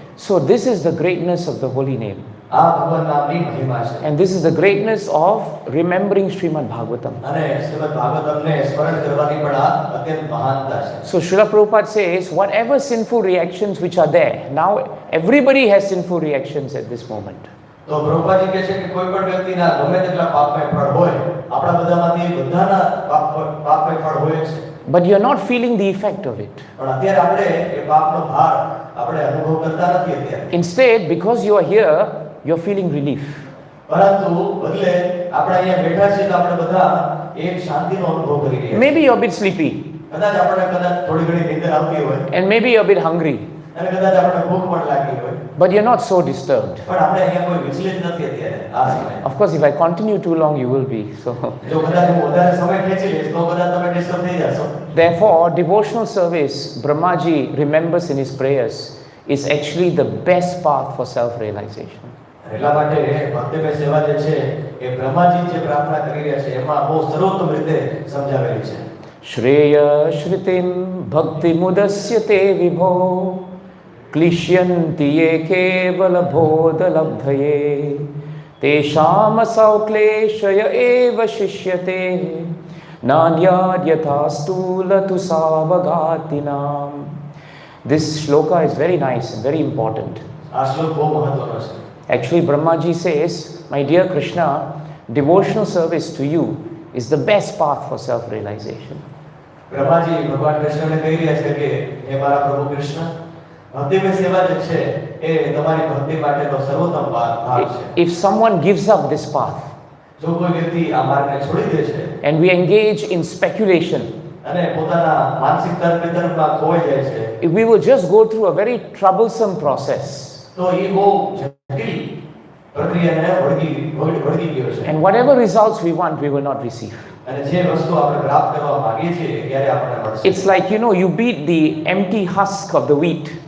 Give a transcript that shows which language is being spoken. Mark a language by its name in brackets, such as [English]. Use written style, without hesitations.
[English] So this is the greatness of the holy name. [Gujarati] આ ભગવાન નામની મહિમા છે [English] And this is the greatness of remembering Srimad Bhagavatam. [Gujarati] અને શ્રીમદ ભાગવતમને સ્મરણ કરવાની પણ આ અત્યંત મહાનતા છે. [English] So Srila Prabhupada says, whatever sinful reactions which are there, now everybody has sinful reactions at this moment. [Gujarati] તો પ્રભુપાજી કહે છે કે કોઈ પણ વ્યક્તિના ગમે તેટલા પાપમય ફળ હોય, આપણા બધામાંથી બધાના પાપમય ફળ હોય છે, [English] But you're not feeling the effect of it. [Gujarati] પણ અત્યારે આપણે એ પાપનો ભાર આપણે અનુભવ કરતા નથી અત્યારે. [English] Instead, because you are here, you're feeling relief. [Gujarati] પરંતુ બદલે આપણે અહીંયા બેઠા છીએ તો આપણે બધા એક શાંતિનો અનુભવ કરી રહ્યા છીએ. [English] Maybe you're a bit sleepy, [Gujarati] કદાચ થોડી ઘણી નીંદર આવતી હોય [English] and maybe you're a bit hungry, [Gujarati] અને કદાચ આપણે ભૂખ પણ લાગી હોય, [English] but you're not so disturbed. [Gujarati] પણ આપણે અહીંયા કોઈ વિચલિત નથી અત્યારે આ સમયે. [English] Of course, if I continue too long, you will be. So, [Gujarati] જો કદાચ હું વધારે સમય ખેંચી લઈશ તો કદાચ તમે ડિસ્ટર્બ થઈ જશો. [English] therefore, devotional service, Brahmaji remembers in his prayers, is actually the best path for self-realization. [Gujarati] એટલા માટે ભક્તિમય સેવા જે છે એ બ્રહ્માજી જે પ્રાર્થના કરી રહ્યા છે એમાં બહુ સર્વોત્તમ રીતે સમજાવેલી છે. [Sanskrit] Shreya shritim bhakti mudasyate vibho klishyanti ye kevala bodha labdhaye tesham saukleshaya eva shishyate nanyad yathastu latu savagatinam. [English] This shloka is very nice and very important. [Gujarati] આ શ્લોક બહુ મહત્વનો છે. [English] Actually, Brahmaji says, my dear Krishna, devotional service to you is the best path for self-realization. [Gujarati] Brahmaji ભગવાન કૃષ્ણને કહી રહ્યા છે કે હે મારા પ્રભુ કૃષ્ણ, ભક્તિમય સેવા જે છે એ તમારી ભક્તિ માટેનો સર્વોત્તમ ભાગ છે. [English] If someone gives up this path [Gujarati] જો કોઈ વ્યક્તિ આ માર્ગને છોડી દે છે [English] and we engage in speculation, [Gujarati] અને પોતાના માનસિક તર્ક વિતર્કમાં ખોવાઈ જાય છે, [English] we will just go through a very troublesome process. [Gujarati] તો એ બહુ જટિલ પ્રક્રિયાને વળગી ગયો છે. [English] And whatever results we want, we will not receive. [Gujarati] અને જે વસ્તુ આપણે પ્રાપ્ત કરવા માંગીએ છીએ એ ક્યારે આપણને મળશે? [English] It's like, you beat the empty husk of the wheat.